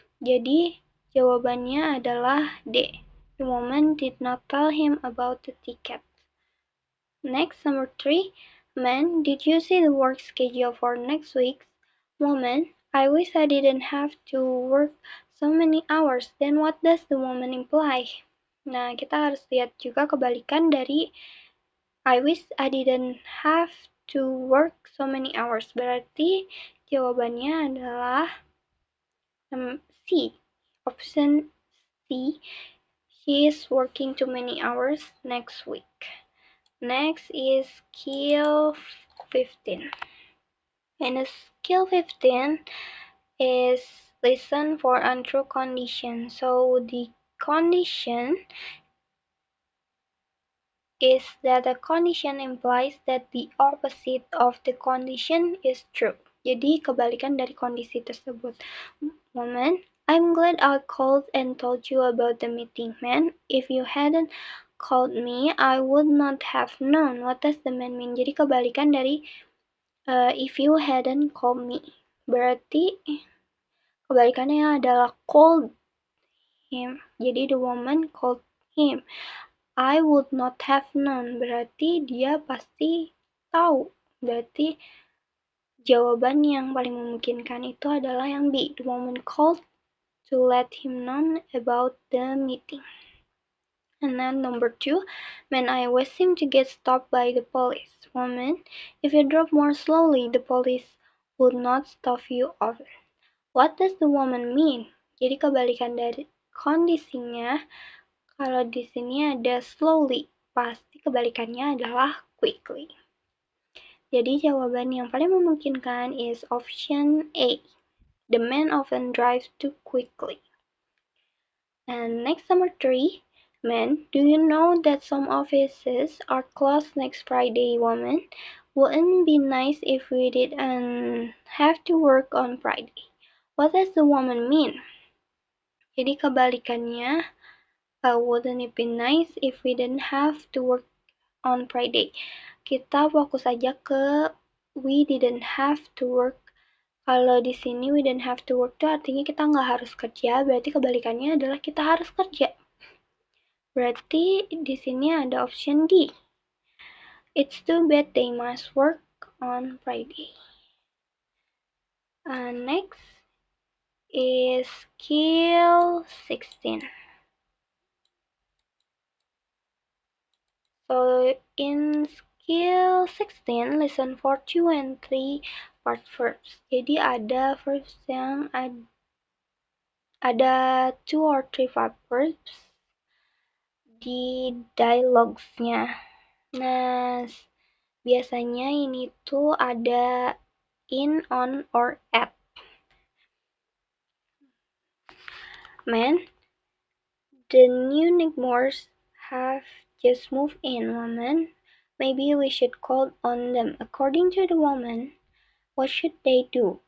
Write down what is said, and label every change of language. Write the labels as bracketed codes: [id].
[id] Jadi, jawabannya adalah D. [en] The woman did not tell him about the ticket. Next, number 3. Man, did you see the work schedule for next week? Woman, I wish I didn't have to work so many hours. Then what does the woman imply? [id] Nah, kita harus lihat juga kebalikan dari [en] I wish I didn't have to work so many hours. [id] Berarti jawabannya adalah C. [en] Option C. She is working too many hours next week. Next is skill 15. And skill 15 is listen for untrue condition. So the condition is that the condition implies that the opposite of the condition is true. [id] Jadi kebalikan dari kondisi tersebut. [en] Woman, I'm glad I called and told you about the meeting, man. If you hadn't called me, I would not have known. What does the man mean? [id] Jadi kebalikan dari [en] if you hadn't called me. [id] Berarti kebalikannya adalah [en] called him. [id] Jadi [en] the woman called him. I would not have known. [id] Berarti dia pasti tahu. Berarti jawaban yang paling memungkinkan itu adalah yang B. [en] The woman called to let him know about the meeting. And then number 2, man, I always seem to get stopped by the police. Woman, if you drove more slowly, the police would not stop you over. What does the woman mean? [id] Jadi kebalikan dari kondisinya, kalau di sini ada slowly, pasti kebalikannya adalah quickly. Jadi jawaban yang paling memungkinkan [en] is option A. The man often drives too quickly. And next, number 3. Men, do you know that some offices are closed next Friday? Woman, wouldn't it be nice if we didn't have to work on Friday? What does the woman mean? [id] Jadi kebalikannya, [en] wouldn't it be nice if we didn't have to work on Friday? [id] Kita fokus aja ke [en] we didn't have to work. [id] Kalau di sini [en] we didn't have to work [id] itu artinya kita nggak harus kerja, berarti kebalikannya adalah kita harus kerja. Berarti di sini ada option D. [en] It's too bad they must work on Friday. Next is skill 16. So in skill 16, listen for 2 and 3 part verbs. [id] Jadi ada verbs yang ada [en] 2 or 3 part verbs [id] di dialogues-nya. Nah, biasanya ini tuh ada in, on, or at. [en] Man, the new neighbors have just moved in. Woman, maybe we should call on them. According to the woman, what should they do?